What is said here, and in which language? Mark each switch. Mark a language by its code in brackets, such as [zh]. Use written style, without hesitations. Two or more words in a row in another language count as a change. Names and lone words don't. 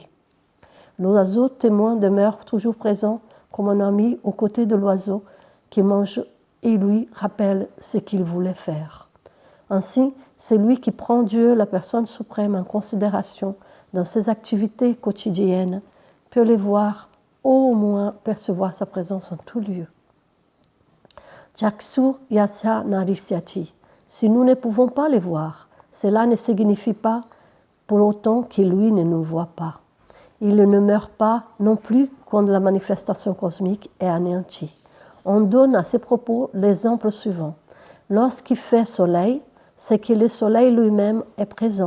[fr] L'oiseau témoin demeure toujours présent comme un ami aux côtés de l'oiseau qui mange et lui rappelle ce qu'il voulait faire. Ainsi, c'est lui qui prend Dieu, la personne suprême, en considération dans ses activités quotidiennes, peut les voir, au moins percevoir sa présence en tout lieu. [sa] चक्षुर् यस्य नरिष्यति. [fr] Si nous ne pouvons pas les voir, cela ne signifie pas pour autant que lui ne nous voit pas. Il ne meurt pas non plus quand la manifestation cosmique est anéantie. On donne à ces propos l'exemple suivant. Lorsqu'il fait soleil, c'est que le soleil lui-même est présent.